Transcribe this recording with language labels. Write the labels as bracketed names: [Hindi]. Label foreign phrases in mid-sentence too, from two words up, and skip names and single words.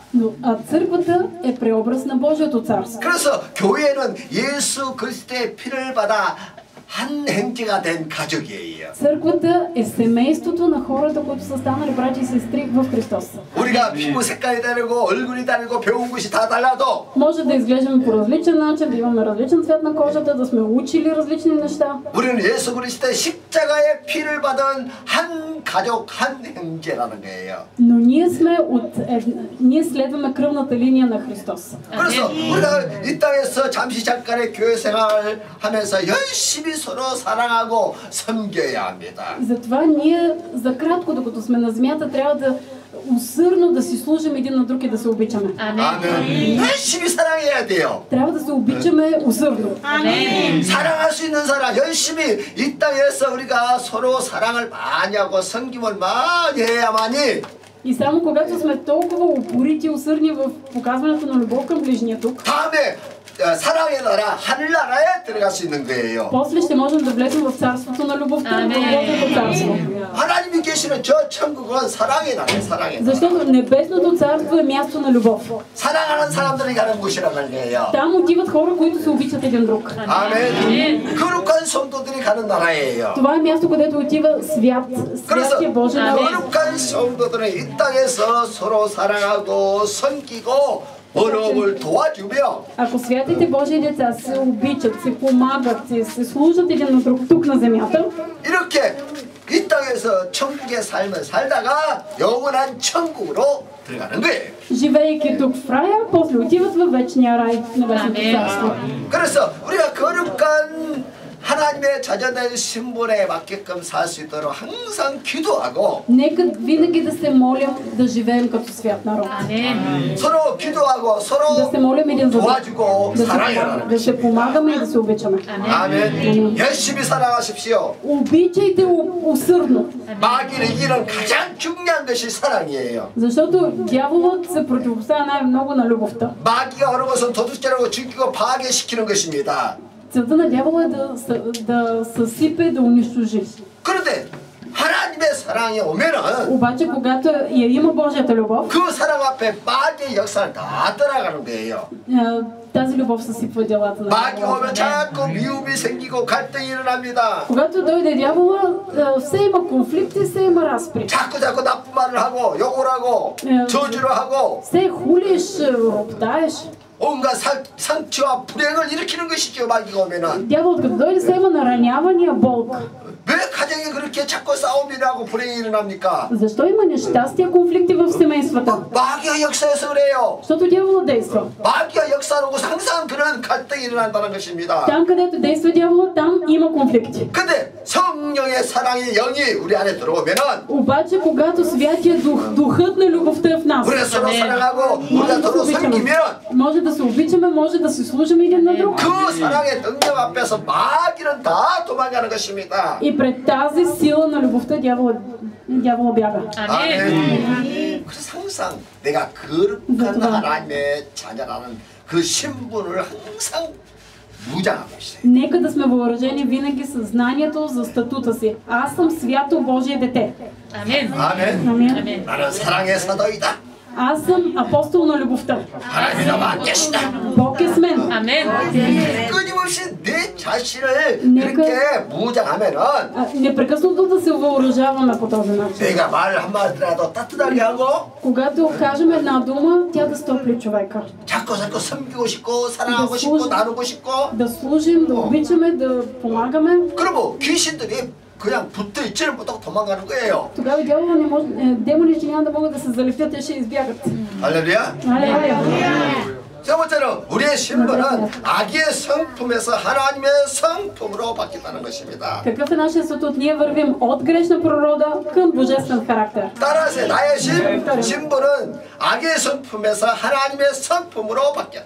[Bulgarian] Но църквата е преобраз на Божието царство. [Korean] 그래서 교회는 예수 그리스도의 피를 받아 한 행제가 된 가족이에요. [Bulgarian] Църквата е семейството на хората, които са станали брати и сестри в Христос. [Korean] 우리가 피부 색깔이 다르고 얼굴이 다르고 배운 것이 다 달라도 [Bulgarian] Може да изглеждаме по различен начин, да имаме различен цвет на кожата, да сме учили различни неща. [Korean] 우리는 예수 그리스도의 십자가의 피를 받은 한 가족 한 형제라는 거예요. [Bulgarian] Но ние следваме кръвната линия на Христос. [Korean] 그래서 우리가 이 땅에서 잠시 잠깐의 교회 생활을 하면서 열심히 서로 사랑하고 섬겨야 합니다. [Bulgarian] Затова ние за кратко, докато сме на земята, трябва да усърдно да си служим един на друг и да се обичаме. [Korean] 아멘. 열심히 사랑해야 돼요. [Bulgarian] Трябва да се обичаме усърдно. [Korean] 사랑할 수 있는 사람 열심히 이 땅에서 우리가 서로 사랑을 많이 하고 섬김을 많이 해야만이 [Bulgarian] И само когато сме толкова упорити и усърдни в показването на любов към ближния тук, [Korean] 다음에 사랑의 나라 하늘나라에 들어갈 수 있는 거예요. [Bulgarian] после ще можем да влезем в царството на любовта, в Божието царство. [Korean] 하나님이 계시는 저 천국은 사랑의 나라예요. 사랑의 나라. [Bulgarian] Защото небесното царство е място на любов. [Korean] 사랑하는 사람들이 가는 곳이란 말이에요. [Bulgarian] Там отиват хора, които се обичат един друг. [Korean] 아멘. 거룩한 성도들이 가는 나라예요. [Bulgarian] Това е място, където отива святия Божий народ. [Korean] 거룩한 성도들은 이 땅에서 서로 사랑하고 섬기고 어려움을 도와주며 [Bulgarian] Ако святите Божии деца се обичат, се помагат, се служат един на друг тук на земята, [Korean] 이렇게 이 땅에서 천국의 삶을 살다가 영원한 천국으로 들어가는 거예요. [Bulgarian] живеейки тук в рая, после отиват във вечния рай, небесното царство. [Korean] 그래서 우리가 거룩한 하나님의 자녀된 신분에 맞게끔 살 수 있도록 항상 기도하고 [Bulgarian] Нека винаги да се молим да живеем като свят народ. [Korean] 서로 기도하고 [Bulgarian] Да [Korean] 서로 [Bulgarian] се молим един за друг. [Korean] 도와주고 사랑해라. [Bulgarian] Да се помагаме и да се обичаме. [Korean] 아멘. 열심히 사랑하십시오. [Bulgarian] Обичайте усърдно. [Korean] 마귀를 이기는 가장 중요한 것이 사랑이에요. [Bulgarian] Защото дяволът се противопоставя най-много на любовта. [Korean] 마귀가 어느 것은 도둑질하고 죽이고 파괴시키는 것입니다. [Bulgarian] Целта на дявола е да съсипе, да унищожи. [Korean] 그런데 하나님의 사랑이 오면은 [Bulgarian] Обаче, когато я има Божията любов, [Korean] 그 사랑 앞에 마귀의 역사를 다 떠나가는 거예요. [Bulgarian] тази любов съсипва делата на [Korean] 마귀 [Bulgarian] дявола. [Korean] 오면 자꾸 미움이 생기고 갈등이 일어납니다. [Bulgarian] Когато дойде дявола, все има конфликти, все има разпри. [Korean] 자꾸 나쁜 말을 하고 욕을 하고 저주를 하고 [Bulgarian] Все хулиш, роптаеш. [Korean] 온갖 상처와 불행을 일으키는 것이죠. 마귀가 오면은. [Bulgarian] Дяволът като дойде, все има наранявания, болка. [Korean] 왜 가정에 그렇게 자꾸 싸움이 나고 불행이 일어납니까? [Bulgarian] Защо има нещастия, конфликти в семействата? [Korean] 마귀의 역사에서 그래요. [Bulgarian] Защото дяволът действа. [Korean] 마귀가 역사하고 항상 그런 갈등이 일어난다는 것입니다. [Bulgarian] Там, където действа дявола, там има конфликти. [Korean] 근데 성령의 사랑의 영이 우리 안에 들어오면은 [Bulgarian] Обаче, когато Святия Дух, Духът на любовта е в нас, [Korean] 우리가 서로 사랑하고 [Bulgarian] може [Korean] 우리가 [Bulgarian] да се [Korean] 서로 [Bulgarian] обичаме. [Korean] 섬기면 [Bulgarian] Може да се обичаме, може да се служим един на друг. [Korean] 그 사랑의 능력 앞에서 마귀는 다 도망가는 것입니다. [Bulgarian] И пред тази сила на любовта дявола бяга. [Korean] 아멘. 그래서 항상 내가 거룩한 하나님의 자녀라는 그 신분을 항상 무장하고 있어요. [Bulgarian] Нека да сме въоръжени винаги със знанието за статута си. Аз съм свято Божие дете. [Korean] 아멘. 아멘. [Bulgarian] Амин. [Korean] 나는 사랑의 사도이다. [Bulgarian] Аз съм апостол на любовта. [Korean] 하나님이 나와 계시다. [Bulgarian] Бог е с мен. [Korean] 아멘. 끊임없이 내 자신을 그렇게 무장하면은 [Bulgarian] Непрекъснато да се въоръжаваме по този начин. [Korean] 내가 말 한마디라도 따뜻하게 하고 [Bulgarian] Когато кажем една дума, тя да стопли човека. [Korean] 자꾸 섬기고 싶고 사랑하고 싶고 나누고 싶고 [Bulgarian] Да служим, да обичаме, да помагаме. [Korean] 그러면 귀신들이 그냥 붙어 있지는 못하고 도망가는 거예요. [Bulgarian] Тогава дявола не може, демоните няма да могат да се залепят и ще избягат. [Korean] 할렐루야. [Bulgarian] Алелуя. [Korean] 세 번째는 우리의 신분은 악의 성품에서 하나님의 성품으로 바뀌었다는 것입니다. [Bulgarian] Какъв е нашия статут? Ние вървим от грешна природа към божествен характер. [Korean] 따라서 나의 신분은 악의 성품에서 하나님의 성품으로 바뀌었다.